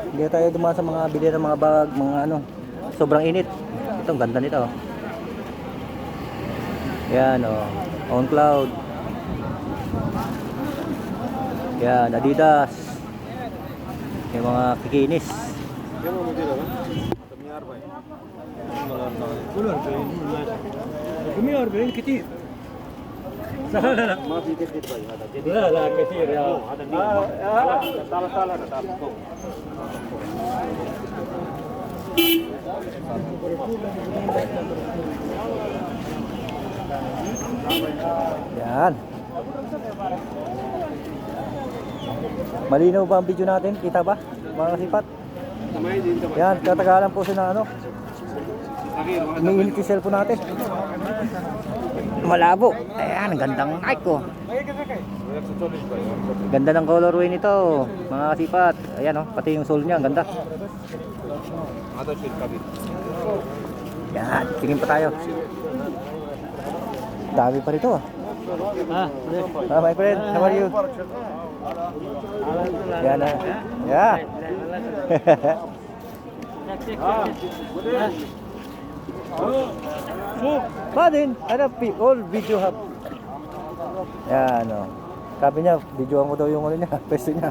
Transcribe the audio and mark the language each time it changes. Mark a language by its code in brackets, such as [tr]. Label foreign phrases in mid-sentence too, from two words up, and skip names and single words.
[tl] Hindi na tayo dumaan sa mga bili ng mga bag, mga ano. Sobrang init. Ito, ang ganda nito, oh. Yan, oh. On Cloud. Yan, Adidas. Yung mga kikinis. [ar] كتير لا لا لا ما في جديد باي هذا جديد لا لا كثير يا هذا تعال تعال تعال yan. [tl] Malinaw ba ang video natin? Kita ba mga kasipat? Yan, katagalan po siya na ano. Umiinit yung cellphone natin. Malabo. Ayan, ang gandang Nike ko. Ganda ng colorway nito, mga kasipat. Ayan oh, pati yung sole niya, ang ganda. Yan, tingin pa tayo. Dami pa rito. [en] My friend, how are you? [tl] Yan ah. Yeah. Padin, ano, all video hub. Yan o. Sabi niya, videoan mo daw yung ano niya, pwesto niya.